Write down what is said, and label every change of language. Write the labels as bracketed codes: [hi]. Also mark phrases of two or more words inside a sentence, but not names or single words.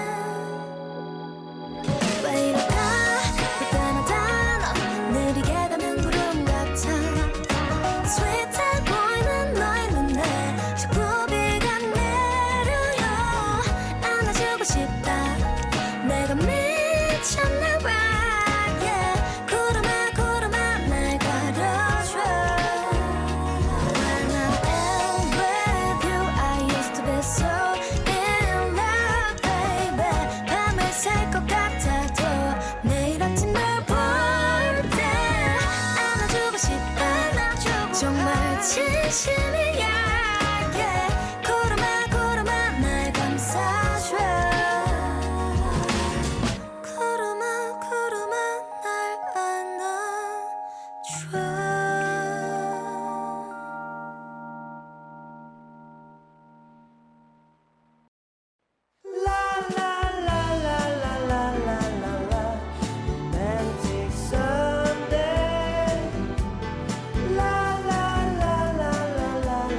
[ko] 왜 이럴까 그때마다 너 느리게 가는 구름 같아 스윗해 보이는 너의 눈에 자꾸 비가 내려요 안아주고 싶다 내가 미쳤나 봐 yeah. 구름아 구름아 날 가려줘 [en] When I am with you I used to be so in love baby [ko] 밤을 샐 것 같아도 내일 아침 널 볼 때 안아주고 싶다 정말 진심이야 yeah. 구름아 구름아 날 감싸줘 구름아 구름아 날 안아줘 La la la la la la la la la [en] Romantic Sunday La la la la la la